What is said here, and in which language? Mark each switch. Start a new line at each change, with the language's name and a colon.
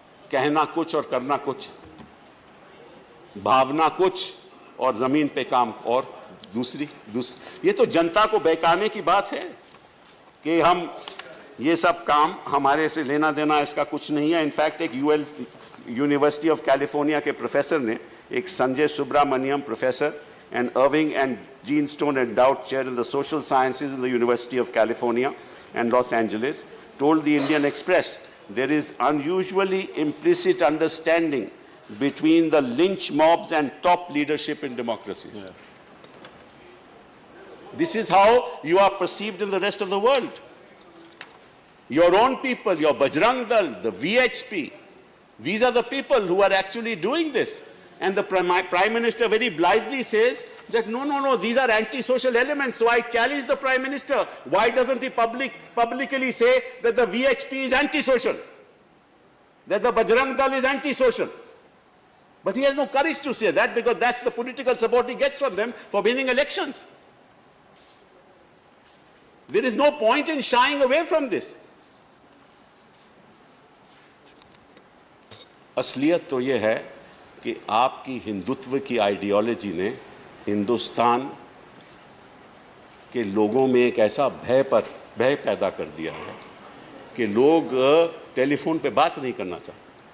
Hindi: कहना कुछ और करना कुछ, भावना कुछ और जमीन पे काम और दूसरी। ये तो जनता को बहकाने की बात है कि हम ये सब काम हमारे से लेना देना इसका कुछ नहीं है। इनफैक्ट एक यूनिवर्सिटी ऑफ कैलिफोर्निया के प्रोफेसर ने, एक Sanjay Subramaniam professor
English: and Irving and Gene Stone endowed chair in the social sciences in the University of California and Los Angeles, told the Indian Express there is unusually implicit understanding between the lynch mobs and top leadership in democracies. This is how you are perceived in the rest of the world. Your own people, your Bajrang Dal, the VHP, these are the people who are actually doing this. And the Prime Minister very blithely says that no, these are anti-social elements. So I challenge the Prime Minister. Why doesn't he publicly say that the VHP is anti-social? That the Bajrang Dal is anti-social? But he has no courage to say that because that's the political support he gets from them for winning elections. There is no point in shying away from this.
Hindi: असलियत तो ये है कि आपकी हिंदुत्व की ideology ने हिंदुस्तान के लोगों में एक ऐसा भय पैदा कर दिया है कि लोग टेलीफोन पे बात नहीं करना चाहते।